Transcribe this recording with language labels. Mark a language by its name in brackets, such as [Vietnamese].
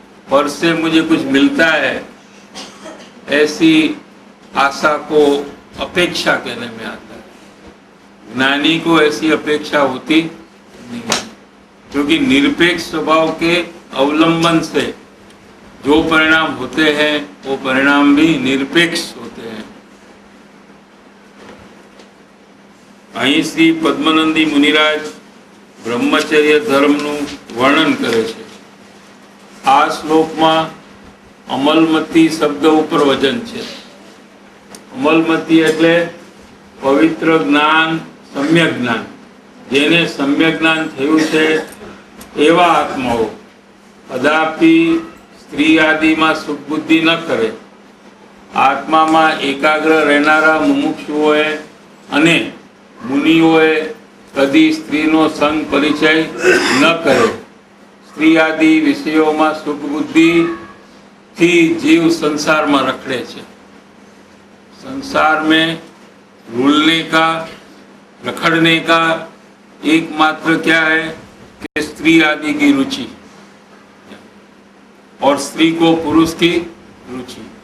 [Hindi] पर से मुझे कुछ मिलता है ऐसी आशा को अपेक्षा कहने में आता है। ज्ञानी को ऐसी अपेक्षा होती नहीं है, क्योंकि निरपेक्ष स्वभाव के अवलंबन से जो परिणाम होते हैं वो परिणाम भी निरपेक्ष होते हैं। [Gujarati] અહીં શ્રી પદ્મનંદી મુનિરાજ બ્રહ્મચર્ય ધર્મનું વર્ણન કરે છે। આ શ્લોકમાં અમલમતી શબ્દ ઉપર વજન છે। અમલમતી એટલે પવિત્ર જ્ઞાન, સમ્યક જ્ઞાન, જેને સમ્યક જ્ઞાન થયું છે એવા આત્માઓ કદાપી સ્ત્રી આદિમાં સુખ બુદ્ધિ ન કરે। આત્મામાં એકાગ્ર રહેનારા મુમુક્ષુઓએ અને મુનિઓએ કદી સ્ત્રીનો સંગ પરિચય ન કરે। સ્ત્રી આદि વિષયોમાં સુખ બુદ્ધિ થી જીવ સંસારમાં રખડે છે। [Hindi] संसार में रुलने का, रखड़ने का एकमात्र क्या है कि स्त्री आदि की रुचि और स्त्री को पुरुष की रुचि।